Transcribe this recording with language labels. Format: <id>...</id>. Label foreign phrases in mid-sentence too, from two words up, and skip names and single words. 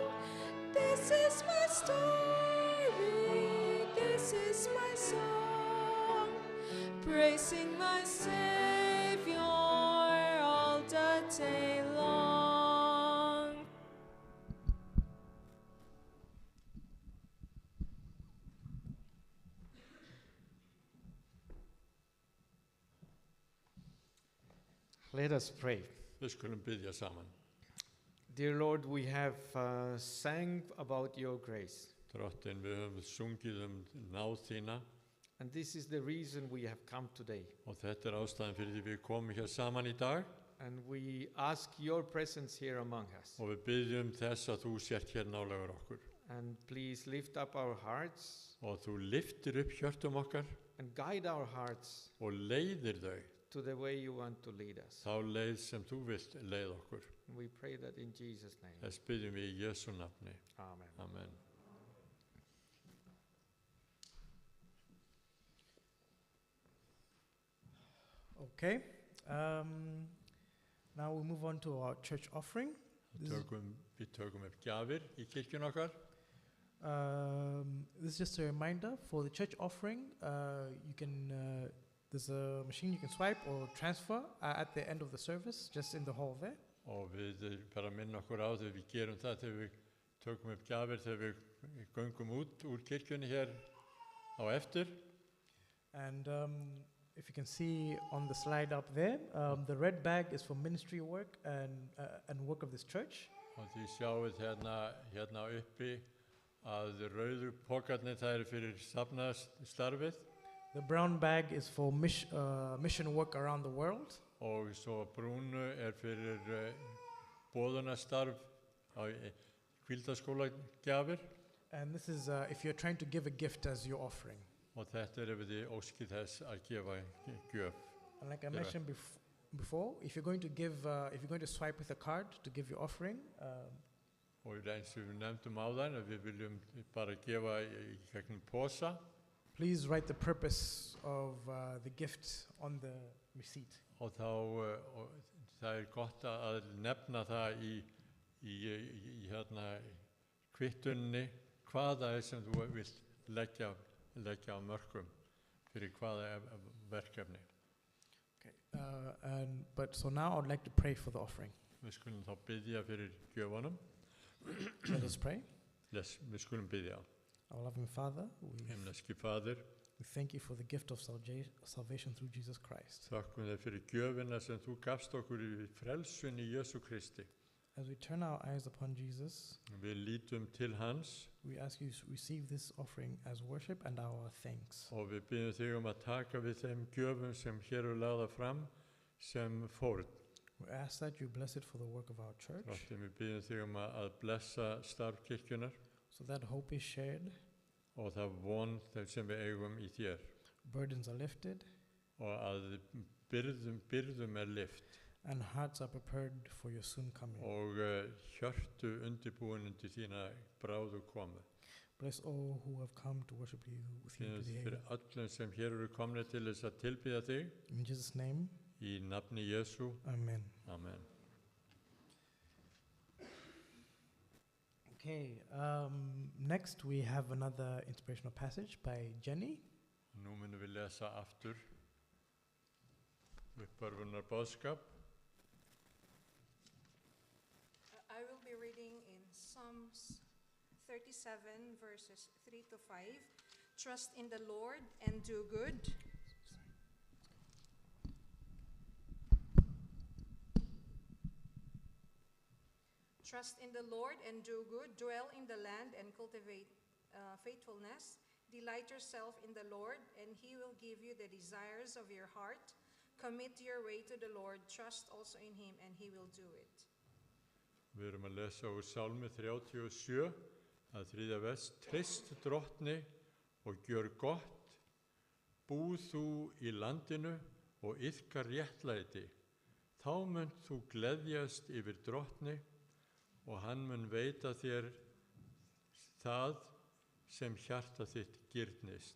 <en>This is my story, this is my song, praising my Savior all the day long. Let us pray.</en> <is>Við skulum biðja saman.</is> <en>Dear Lord, we have sang about your grace.</en> <is>Drottin, við höfum sungið náð þína</is> <en>And this is the reason we have come today.</en> <is>og þetta ástæðan fyrir því við komum hér saman í dag</is> <en>And we ask your presence here among us.</en> <is>og við biðjum þess að þú sért hér nálægur okkur.</is> <en>And please lift up our hearts</en> <is>og þú lyftir upp hjörtum okkar</is> <en>and guide our hearts</en> <is>og leiðir þau</is> <en>to the way you want to lead us.</en> <is>þá leið sem þú vilt leið okkur.</is> <en>We pray that in Jesus' name.</en> <is>Þess byggjum við í Jesu nafni.</is> <en>Amen.</en> <is>Amen.</is> <en>Okay. Now we move on to our church offering. This is,</en> <is>Við tökum upp gjafir í kirkjun okkar.</is> <en>this is just a reminder for the church offering. You can there's a machine you can swipe or transfer at the end of the service, just in the hall there.</en> <is>Og við bara minna okkur á þegar við gerum það þegar við tökum upp gjafir þegar við göngum út úr kirkjunni hér á eftir.</is> <en>And if you can see on the slide up there, the red bag is for ministry work and work of this church.</en> <is>Og því sjáum við hérna uppi að rauðu pokarnir það eru fyrir safnaðarstarfið</is> <en>The brown bag is for mission work around the world.</en> <is>og svo brúnu fyrir boðunarstarf á hvíldarskóla gjafir.</is> <en>And this is if you're trying to give a gift as your offering.</en> <is>Og þetta ef þið óskið þess að gefa gjöf.</is> <en>And like I Yeah. mentioned before, if you're going to give, if you're going to swipe with a card to give your offering,</en> <is>Og eins og við nefndum áðan að við viljum bara gefa í gegnum posa</is> <en>please write the purpose of the gift on the receipt.</en> <is>og þá og það gott að nefna það í hérna kvittunni hvaða sem þú vilt leggja á mörkum fyrir hvaða verkefni.</is> <en>Okay. But so now I would like to pray for the offering.</en> <is>Við skulum þá biðja fyrir gjöfunum.</is> <en>Let us pray.</en> <is>Við skulum biðja.</is> <en>Our loving Father,</en> <is>Himneski Faðir,</is> <en>we thank you for the gift of salvation through Jesus Christ.</en> <is>þakkum þér fyrir gjöfina sem þú gafst okkur í frelsun í Jesú Kristi.</is> <en>As we turn our eyes upon Jesus,</en> <is>Við lítum til hans</is> <en>we ask you to receive this offering as worship and our thanks.</en> <is>og við biðjum þig að taka við þeim gjöfum sem hér eru lagðar fram sem fórn.</is> <en>We ask that you bless it for the work of our church,</en> <is>Við biðjum þig að blessa starf kirkjunar</is> <en>so that hope is shared,</en> <is>og það von sem við eigum í þér</is> <en>burdens are lifted,</en> <is>og að byrðum lyft</is> <en>and hearts are prepared for your soon coming.</en> <is>og hjörtu undirbúin undir þína bráðu komu.</is> <en>Bless all who have come to worship you with you</en> <is>Biðjum</is> <en>today.</en> <is>fyrir öllum sem hér eru komnir til þess að tilbiðja þig</is> <en>In Jesus' name,</en> <is>í nafni Jesú.</is> <en>amen.</en> <is>Amen.</is> <en>Okay, next we have another inspirational passage by Jenny.</en> <is>Nú munum við lesa aftur uppörfunar boðskap.</is> <en>I will be reading in Psalms 37, verses 3 to 5. Trust in the Lord and do good. Trust in the Lord and do good. Dwell in the land and cultivate faithfulness. Delight yourself in the Lord, and He will give you the desires of your heart. Commit your way to the Lord. Trust also in Him, and He will do it.</en> <is>Við erum að lesa úr Sálmi 37 að 3. vers. Treyst drottni og gjör gott, búð þú í landinu og iðka réttlæti. Þá munt þú gleðjast yfir drottni og hann mun veita þér það sem hjarta þitt girnist.</is>